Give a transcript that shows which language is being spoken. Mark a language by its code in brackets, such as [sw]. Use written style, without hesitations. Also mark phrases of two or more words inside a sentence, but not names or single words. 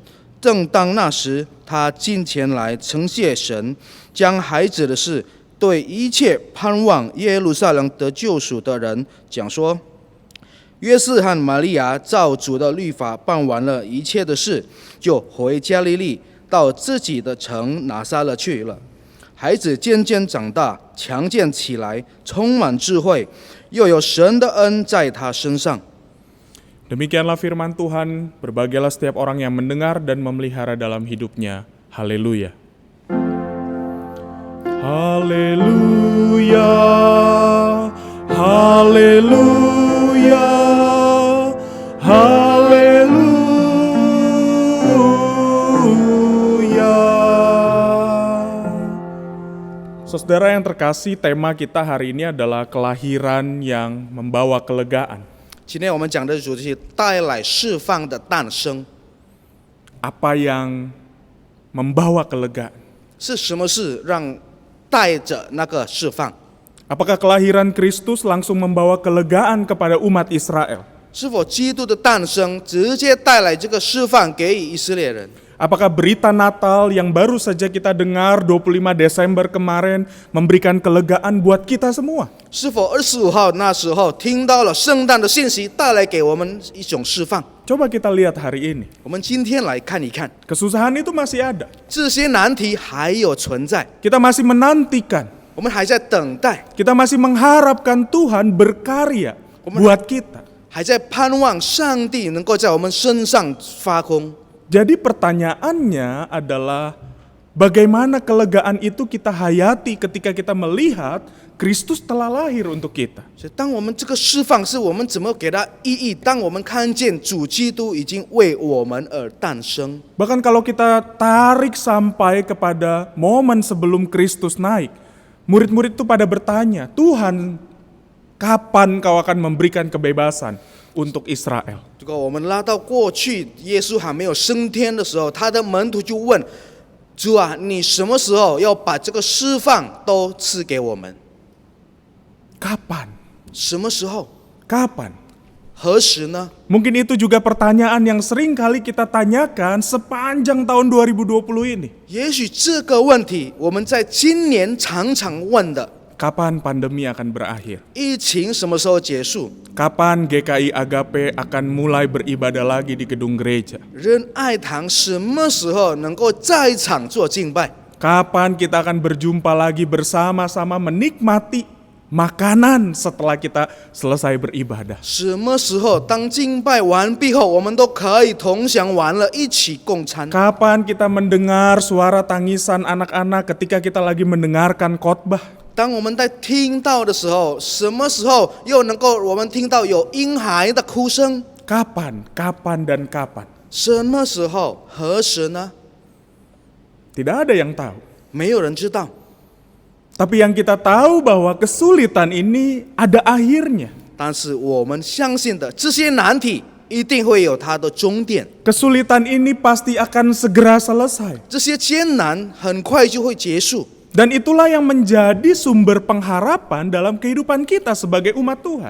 [zh] 正当那时，她进前来承谢神，将孩子的事对一切盼望耶路撒冷得救赎的人讲说：约瑟和玛利亚照主的律法办完了一切的事，就回加利利，到自己的城拿撒勒去了。孩子渐渐长大，强健起来，充满智慧，又有神的恩在他身上。 [id] Demikianlah firman Tuhan, berbahagialah setiap orang yang mendengar dan memelihara dalam hidupnya. Haleluya. Haleluya, haleluya, haleluya. Saudara yang terkasih, tema kita hari ini adalah kelahiran yang membawa kelegaan. [zh] 今天我们讲的主题是带来释放的诞生。 [id] Apa yang membawa kelegaan? [zh] 是什么事让带着那个释放？ [id] Apakah kelahiran Kristus langsung membawa kelegaan kepada umat Israel? [zh] 是否基督的诞生直接带来这个释放给以色列人？ [id] Apakah berita Natal yang baru saja kita dengar 25 Desember kemarin memberikan kelegaan buat kita semua? [zh] 是否25号那时候听到了圣诞的信息，带来给我们一种释放？ [id] Coba kita lihat hari ini. [zh] 我们今天来看一看， [id] Kesusahan itu masih ada. [zh] 这些难题还有存在， [id] Kita masih menantikan. [zh] 我们还在等待， [id] Kita masih mengharapkan Tuhan berkarya buat kita. [zh] 还在盼望上帝能够在我们身上发功。 [id] Jadi pertanyaannya adalah bagaimana kelegaan itu kita hayati ketika kita melihat Kristus telah lahir untuk kita. [zh] 所以，当我们这个释放是我们怎么给它意义？当我们看见主基督已经为我们而诞生， [id] Bahkan kalau kita tarik sampai kepada momen sebelum Kristus naik, murid-murid itu pada bertanya, Tuhan, kapan kau akan memberikan kebebasan untuk Israel. [zh] 如果我们拉到过去，耶稣还没有升天的时候，他的门徒就问主啊，你什么时候要把这个释放都赐给我们？ [id] Kapan? [zh] 什么时候？ [id] Kapan? [zh] 何时呢？ [id] Mungkin itu juga pertanyaan yang sering kali kita tanyakan sepanjang tahun 2020 ini. [zh] 也许这个问题我们在今年常常问的， [id] Kapan pandemi akan berakhir? [zh] 疫情什么时候结束？ [id] Kapan GKI Agape akan mulai beribadah lagi di gedung gereja? [zh] 仁爱堂什么时候能够在场做敬拜？ [id] Kapan kita akan berjumpa lagi bersama-sama menikmati makanan setelah kita selesai beribadah? [zh] 什么时候当敬拜完毕后，我们都可以同享完了，一起共餐？ [id] Kapan kita mendengar suara tangisan anak-anak ketika kita lagi mendengarkan khotbah? [zh] 当我们在听到的时候，什么时候又能够我们听到有婴孩的哭声？ [id] Kapan, kapan, dan kapan? [zh] 什么时候？何时呢？ [id] Tidak ada yang tahu. [zh] 没有人知道。 [id] Tapi yang kita tahu bahwa kesulitan ini ada akhirnya. [zh] 但是我们相信的，这些难题一定会有它的终点。 [id] Kesulitan ini pasti akan segera selesai. [zh] 这些艰难很快就会结束。 [id] Dan itulah yang menjadi sumber pengharapan dalam kehidupan kita sebagai umat Tuhan.